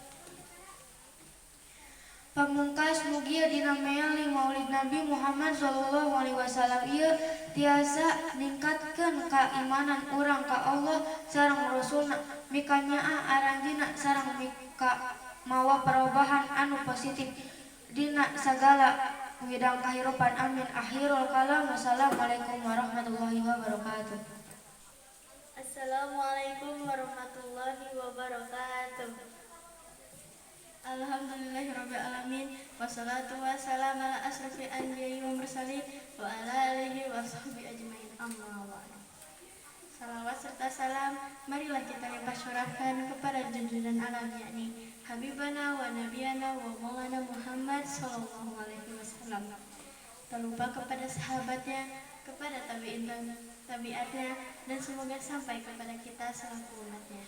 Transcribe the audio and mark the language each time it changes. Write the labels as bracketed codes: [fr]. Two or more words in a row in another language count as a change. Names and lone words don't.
[su] Pamungkas mugia dina meali Maulid Nabi Muhammad SAW ieu tiasa ningkatkeun keimanan urang ka Allah sareng Rasulna, mika nyaah aranjeunna sareng mika mawa perubahan anu positif dina sagala bidang kahirupan. [ar] آمين. آخر الكلام. والسلام عليكم ورحمة الله وبركاته. السلام عليكم ورحمة الله وبركاته. الحمد لله رب العالمين. والصلاة والسلام على أشرف الأنبياء والمرسلين وعلى آله وصحبه أجمعين. أما بعد. [id] Salawat serta salam marilah kita limpahsyurahkan kepada junjungan alam yakni [ar] حبيبنا ونبينا ومولانا محمد صلى الله عليه وسلم. [id] Tak lupa kepada sahabatnya, kepada tabi'in dan tabi'atnya, dan semoga sampai kepada kita selaku umatnya.